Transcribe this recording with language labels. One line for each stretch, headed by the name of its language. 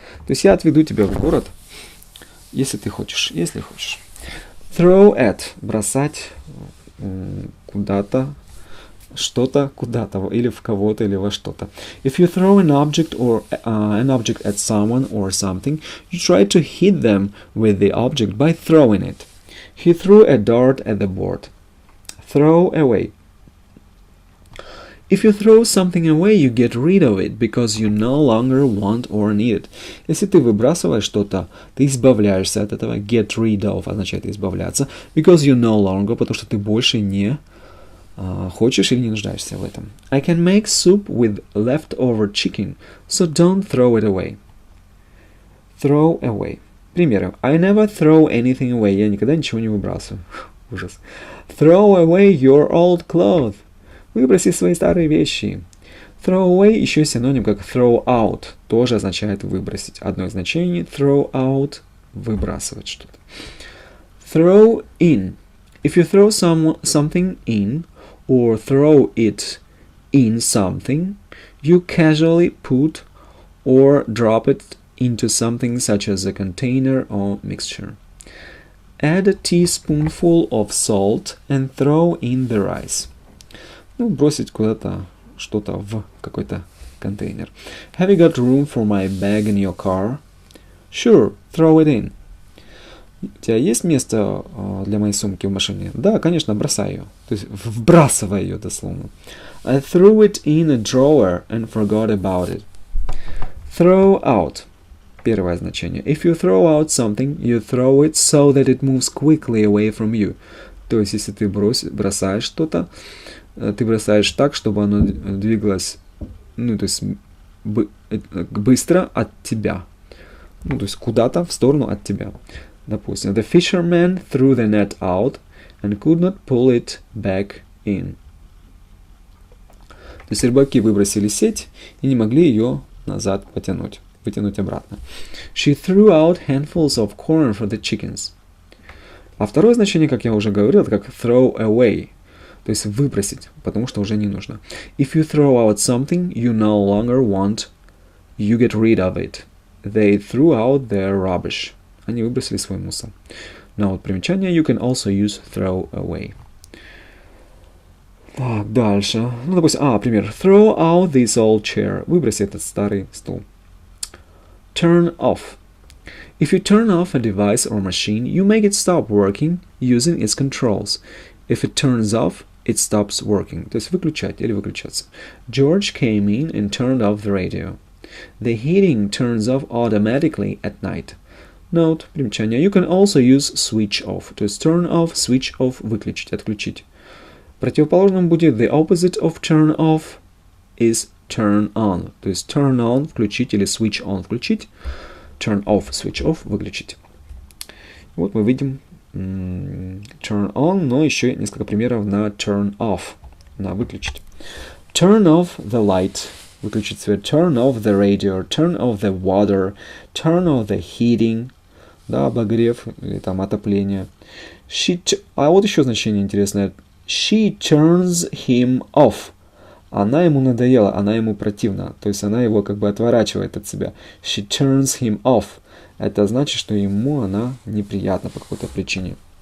Russian: То есть я отведу тебя в город, если ты хочешь, если хочешь.
English: Throw at.
Russian: Бросать куда-то, что-то куда-то, или в кого-то, или во что-то.
English: If you throw an object at someone or something, you try to hit them with the object by throwing it. He threw a dart at the board. Throw away. If you throw something away, you get rid of it because you no longer want or need it.
Russian: Если ты выбрасываешь что-то, ты избавляешься от этого.
English: Get rid of
Russian: означает избавляться.
English: Because you no longer,
Russian: потому что ты больше не хочешь или не нуждаешься в этом.
English: I can make soup with leftover chicken, so don't throw it away. Throw away.
Russian: Примеры.
English: I never throw anything away.
Russian: Я никогда ничего не выбрасываю. Ужас.
English: Throw away your old clothes.
Russian: Выброси свои старые вещи.
English: Throw away
Russian: еще синоним как
English: throw out.
Russian: Тоже означает выбросить. Одно из значений. Throw out. Выбрасывать что-то.
English: Throw in. If you throw something in or throw it in something, you casually put or drop it into something such as a container or mixture. Add a teaspoonful of salt and throw in the rice.
Russian: Ну, бросить куда-то что-то в какой-то контейнер.
English: Have you got room for my bag in your car? Sure, throw it in.
Russian: У тебя есть место для моей сумки в машине? Да, конечно, бросай ее. То есть вбрасывай ее дословно.
English: I threw it in a drawer and forgot about it. Throw out.
Russian: Первое значение.
English: If you throw out something, you throw it so that it moves quickly away from you.
Russian: То есть, если ты бросаешь что-то, ты бросаешь так, чтобы оно двигалось, ну, то есть быстро от тебя. Ну, то есть куда-то в сторону от тебя.
English: Допустим, the fisherman threw the net out and could not pull it back in.
Russian: То есть рыбаки выбросили сеть и не могли ее назад вытянуть обратно.
English: She threw out handfuls of corn for the chickens.
Russian: А второе значение, как я уже говорил, это как throw away. То есть выбросить, потому что уже не нужно.
English: If you throw out something you no longer want, you get rid of it. They threw out their rubbish.
Russian: Они выбросили свой мусор. Но вот примечание
English: you can also use throw away.
Russian: Так, дальше. Ну, допустим, пример.
English: Throw out this old chair.
Russian: Выброси этот старый стул.
English: Turn off. If you turn off a device or machine, you make it stop working using its controls. If it turns off, it stops working.
Russian: То есть выключать или выключаться.
English: George came in and turned off the radio. The heating turns off automatically at night. Note, примечание. You can also use switch off. То есть turn off, switch off,
Russian: выключить, отключить. Противоположным будет
English: the opposite of turn off is turn on.
Russian: То есть turn on, включить, или switch on, включить.
English: Turn off, switch off,
Russian: выключить. Вот мы видим turn on, но еще несколько примеров на turn off, на выключить.
English: Turn off the light,
Russian: выключить свет.
English: Turn off the radio, turn off the water, turn off the heating,
Russian: да, обогрев или там отопление. А вот еще значение интересное.
English: She turns him off.
Russian: Она ему надоела, она ему противна. То есть она его как бы отворачивает от себя.
English: She turns him off.
Russian: Это значит, что ему она неприятна по какой-то причине.